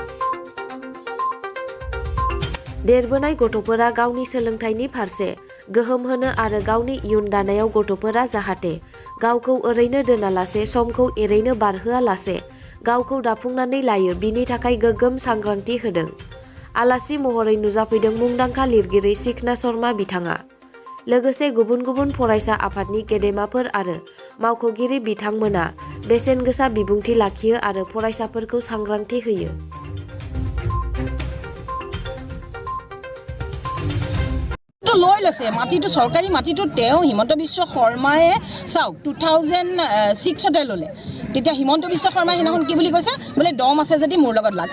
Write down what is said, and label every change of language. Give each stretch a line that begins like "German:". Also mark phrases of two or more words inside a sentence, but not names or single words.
Bodo: देरबोनाय गथ'फोरा गावनि सोलोंथाइनि फारसे गोहोम होनो आरो गावनि इयुन दानायाव गथ'फोरा जाहाथे गावखौ ओरैनो दोनालासे समखौ एरैनो बारहोआलासे गावखौ दाफुंनानै लायो बिनि थाखाय गोगोम सांग्रांथि होदों। आलासि महरै नुजाफैदों मुंदांखा लिरगिरि सिखना शर्मा बिथाङा। लोगोसे गुबुन गुबुन फरायसा आफादनि गेदेमाफोर आरो मावख'गिरि बिथांमोना बेसेन गोसा बिबुंथि लाखियो आरो फरायसाफोरखौ सांग्रांथि होयो।
Assamese: লৈ লৈছে মাটিটো চৰকাৰী মাটিটো তেওঁ হিমন্ত বিশ্ব শৰ্মায়ে চাওক 2006 ল'লে। তেতিয়া হিমন্ত বিশ্ব শৰ্মাই সেইদিনাখন কি বুলি কৈছে বোলে দম আছে যদি মোৰ লগত লাগ।